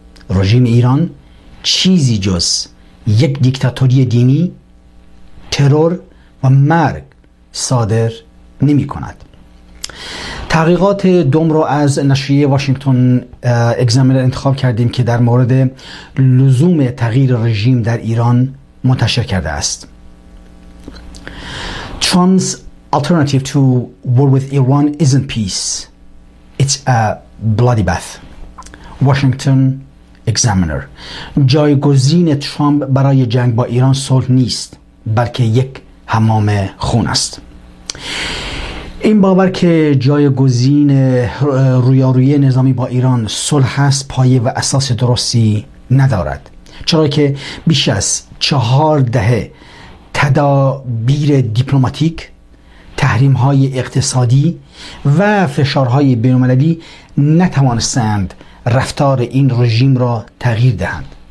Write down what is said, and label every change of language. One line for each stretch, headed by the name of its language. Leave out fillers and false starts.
Persian: رژیم ایران چیزی جز یک دیکتاتوری دینی، ترور و مرگ صادر نمی‌کند. تحقیقات دوم رو از نشریه واشنگتن اگزامینر انتخاب کردیم که در مورد لزوم تغییر رژیم در ایران منتشر کرده است.
English: Trump's alternative to war with Iran isn't peace. It's a bloodbath. Washington Examiner.
Persian: جایگزین ترامپ برای جنگ با ایران صلح نیست، بلکه یک حمام خون است. این باور که جایگزین رویاروی نظامی با ایران صلح است پایه و اساس درستی ندارد، چرا که بیش از 4 دهه تدابیر دیپلماتیک، تحریم‌های اقتصادی و فشارهای بین‌المللی نتوانستند رفتار این رژیم را تغییر دهند.